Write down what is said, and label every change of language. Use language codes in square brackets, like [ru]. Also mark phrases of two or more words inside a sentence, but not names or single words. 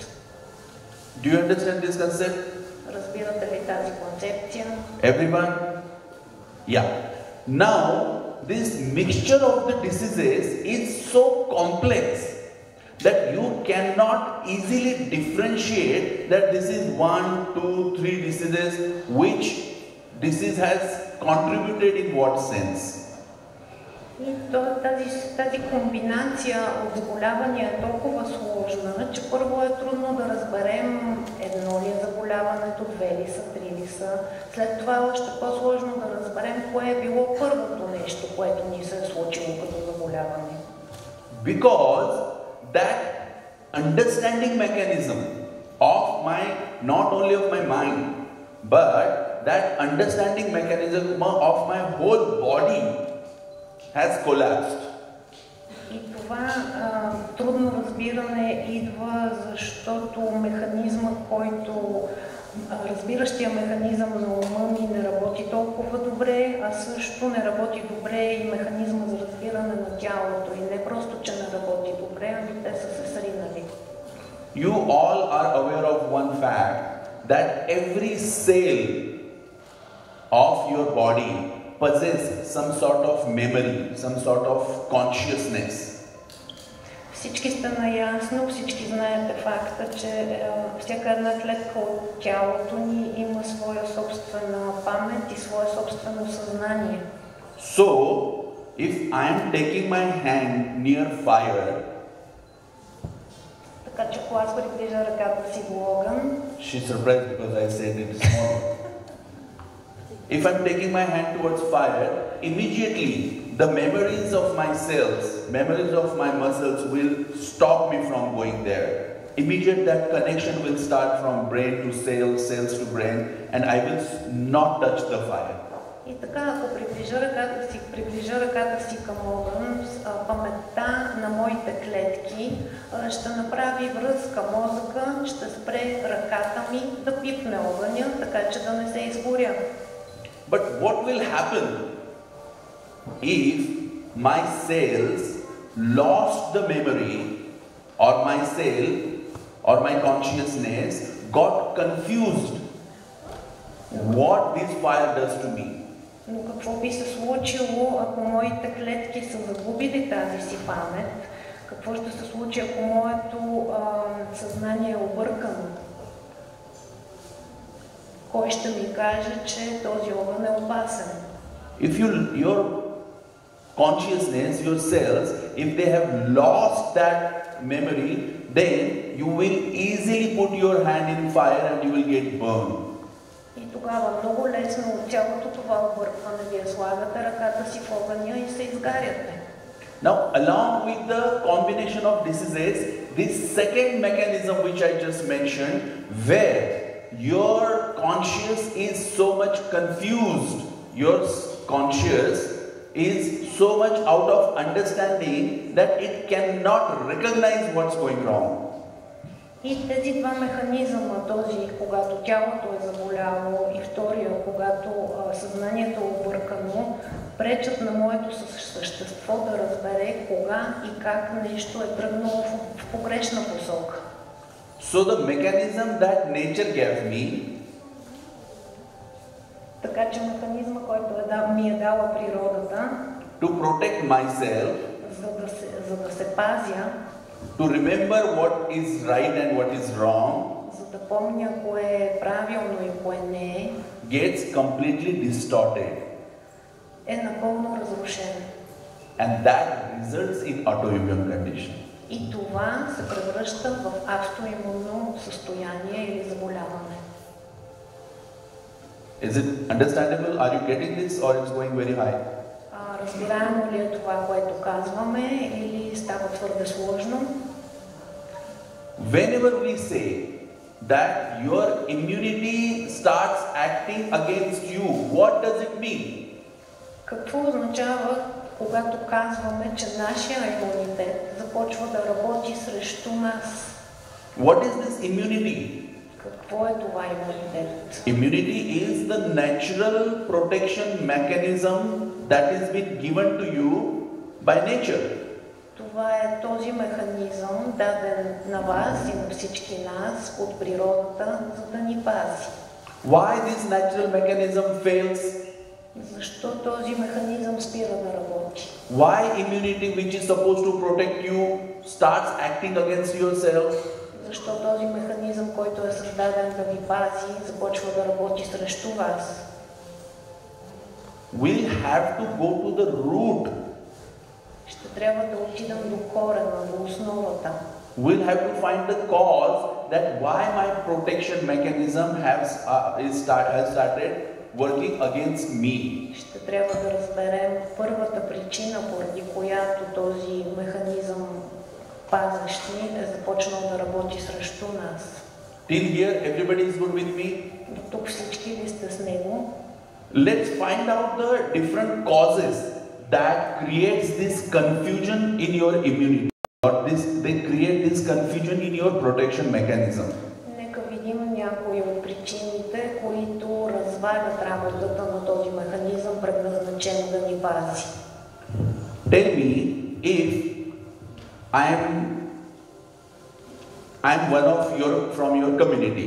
[en] Do you understand this concept? [bg] Разбирате ли тази концепция? [en] Everyone? Yeah. Now, this mixture of the diseases is so complex that you cannot easily differentiate that this is 1, 2, 3 diseases, which disease has contributed in what sense. [bg] И тази комбинация от заболявания е толкова сложна, че първо е трудно да разберем едно ли е заболяването, 2 ли са, 3 ли са. След това е още по-сложно да разберем кое е било първото нещо, което ни се е случило като заболяване. [en] Because that understanding mechanism of my, not only of my mind, but that understanding mechanism of my whole body has collapsed. [bg] И това трудно разбиране идва, защото механизмът, който разбиращия механизъм на ума ми не работи толкова добре, а също не работи добре и механизма за разбиране на тялото. И не просто, че не работи добре, ами те са се сринали. [en] You all are aware of one fact, that every cell of your body possess some sort of memory, some sort of consciousness. [bg] Всички сте наясно, всички знаете факта, че всяка една клетка от тялото ни има своя собствена памет и свое собствено съзнание. [en] So, if I am taking my hand near fire, [bg] така че ако аз приближа ръката си до огън, [en] she's surprised because I said it small. If I'm taking my hand towards fire, immediately the memories of my cells, memories of my muscles will stop me from going there. Immediately that connection will start from brain to cells, cells to brain, and I will not touch the fire. [bg] И така, ако приближа ръката си към огън, паметта на моите клетки ще направи връзка мозъка, ще спре ръката ми да пипне огъня, така че да не се изгоря. [en] But what will happen if my cells lost the memory, or my cell or my consciousness got confused what this fire does to me? [bg] Но какво би се случило, ако моите клетки са загубили тази си памет? Какво ще се случи, ако моето съзнание е объркано? Кой ще ми каже, че този огън е опасен? [en] If your consciousness, your cells, if they have lost that memory, then you will easily put your hand in fire and you will get burned. [bg] И тогава много лесно от цялото това объркване вие слагате ръката си в огъня и се изгаряте. [en] Now, along with the combination of diseases, this second mechanism which I just mentioned, where your conscious is so much confused, your conscious is so much out of understanding that it cannot recognize what's going wrong. [bg] И тези два механизъма, този, когато тялото е заболяло, и втория, когато съзнанието е объркано, пречат на моето същество да разбере кога и как нещо е тръгнало в погрешна посока. [en] So the mechanism that nature gave me, [bg] така че механизма, който ми е дала природата, [en] to protect myself, [bg] за да се пазя, [en] to remember what is right and what is wrong, [bg] за да помня кое е правилно и кое не е, [en] gets completely distorted. [bg] Е напълно разрушен. [en] And that results in autoimmune condition. [bg] И това се превръща в автоимунно състояние или заболяване. [en] Is it understandable? Are you getting this or it's going very high? [bg] Разбираемо ли е това, което казваме, или става твърде сложно? [en] Whenever we say that your immunity starts acting against you, what does it mean? [bg] Какво означава, когато казваме, че нашия имунитет започва да работи срещу нас? [en] What is this immunity? [bg] Какво е това имунитет? [en] Immunity is the natural protection mechanism that has been given to you by nature. [bg] Това е този механизъм, даден на вас и на всички нас от природата, за да ни пази. [en] Why this natural mechanism fails? [bg] Защо този механизъм спира да работи? [en] Why immunity, which is supposed to protect you, starts acting against yourself? [bg] Защо този механизъм, който е създаден да ви пази, започва да работи срещу вас? [en] We'll have to go to the root. [bg] Ще трябва да отидем до корена, до основата. [en] We'll have to find the cause that why my protection mechanism has started working against me. [bg] Ще трябва да разберем първата причина, поради която този механизъм пазещ ни е започнал да работи срещу нас. [en] Till here, everybody is good with me? [bg] До тук всички ли сте с него? [en] Let's find out the different causes that creates this confusion in your immunity, or they create this confusion in your protection mechanism. [bg] Нека видим някои от причините, които развалят работата на този механизъм, предназначен да ни пази. [en] Tell me if I'm one of from your community.